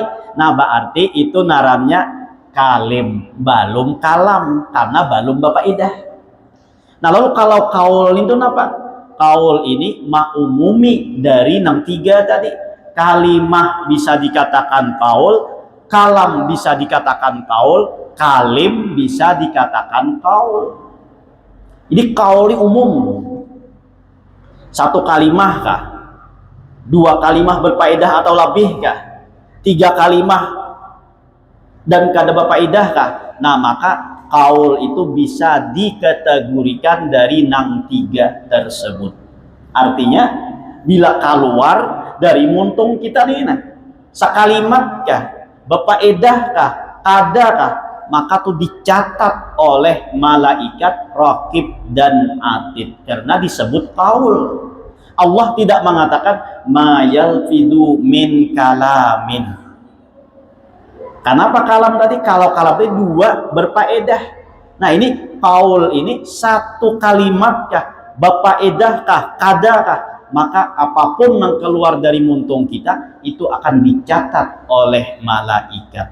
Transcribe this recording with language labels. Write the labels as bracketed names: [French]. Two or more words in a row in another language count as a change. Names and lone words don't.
[Indonesian] Nah, berarti itu narannya kalim, belum kalam, karena belum berfaedah. Nah, lalu kalau kaul itu apa? Kaul ini ma'umumi dari 3 tadi. Kalimah bisa dikatakan kaul, kalam bisa dikatakan kaul, kalim bisa dikatakan kaul. Jadi kaul ini umum. 1 kalimah kah? 2 kalimah berfaedah atau lebih kah? 3 kalimah dan kada berfaedah kah? Nah, maka kaul itu bisa dikategorikan dari 3 tersebut. [Banjar] Artinya bila keluar dari muntung kita nih, nah, sekalimat kah, berfaedah kah, kada kah, [Indonesian] maka tuh dicatat oleh malaikat raqib dan atid karena disebut kaul. Allah tidak mengatakan [Arabic] ما يلفظ من كلام. [Indonesian] Kenapa kalam tadi? Kalau kalam tadi 2 berfaedah. Nah, ini kaul ini 1 kalimat kah, berfaedah kah, kada kah, maka apapun yang keluar dari muntung kita itu akan dicatat oleh malaikat.